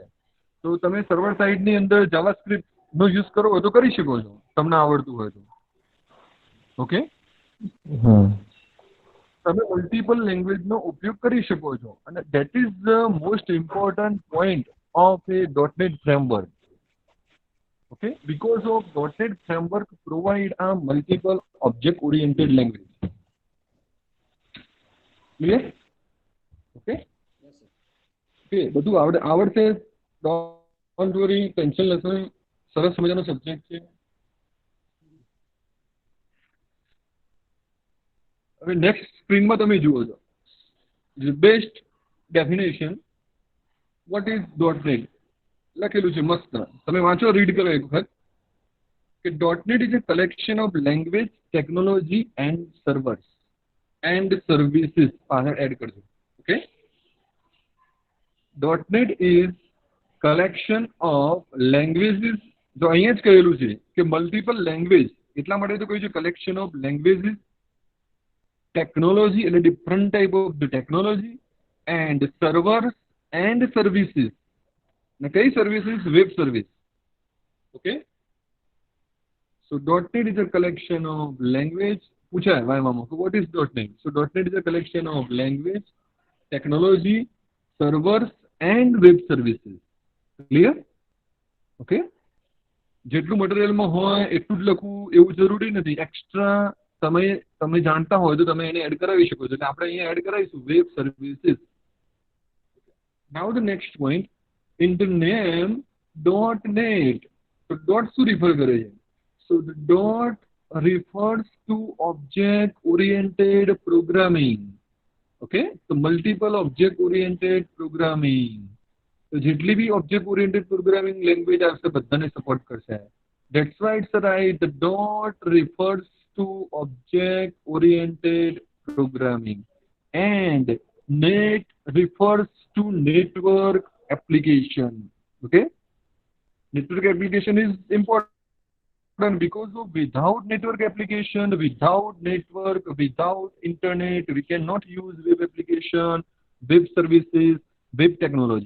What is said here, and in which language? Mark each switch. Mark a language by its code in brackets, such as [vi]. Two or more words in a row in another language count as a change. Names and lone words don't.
[gu] તો તમે [en] server sideની [gu] અંદર જાવાસ્ક્રિપ્ટનો યુઝ કરો હોય તો કરી શકો છો તમને આવડતું હોય તો. ઓકે, તમે [en] multiple languageનો [gu] ઉપયોગ કરી શકો છો અને [en] that is the most important point of a .NET framework. Okay, because of .NET framework provide a multiple object oriented language. Clear? Okay. [gu] Okay, બધું આવડશે. [en] don't worry, [gu] ટેન્શન લેશો. સરસ મજાનો સબ્જેક્ટ છે. હવે [en] next screenમાં [gu] તમે જુઓ છો [en] best definition what is .NET [gu] લખેલું છે મસ્ત. તમે વાંચો, રીડ કરો એક વખત કે [en] .NET is a collection of language, technology and servers and services. [gu] પાછળ એડ કરજો. ઓકે, [en] .NET is collection of languages. [gu] જો અહીંયા જ કહેલું છે કે [en] multiple language, [gu] એટલા માટે તો કહ્યું છે [en] collection of languages, technology [gu] એટલે [en] different type of the technology, and servers and services. [gu] ને કઈ સર્વિસીસ? [en] web service. [gu] ઓકે, [en] so .NET is a collection of language. [gu] પૂછાય વાયવામાં કે [en] what is .NET? So .NET is a collection of language, technology, servers and web services. Clear? [gu] Okay, જેટલું મટીરિયલમાં હોય એટલું જ લખવું એવું જરૂરી નથી. એક્સ્ટ્રા તમે જાણતા હોય તો તમે એને એડ કરાવી શકો છો. એટલે આપણે અહીંયા એડ કરાવીશું [en] web services. now the next point, in the name .NET. [gu] તો ડોટ શું રિફર કરે છે? [en] So the dot refers to object oriented programming. Okay, so multiple object oriented programming. [gu] તો જેટલી બી [en] object oriented programming language [gu] આવશે બધાને સપોર્ટ કરશે. [en] That's why it's right. The dot refers to object oriented programming and .NET refers to network application. Okay, network application is important because of without network application, without network, without internet, we cannot use web application, web services, web technology.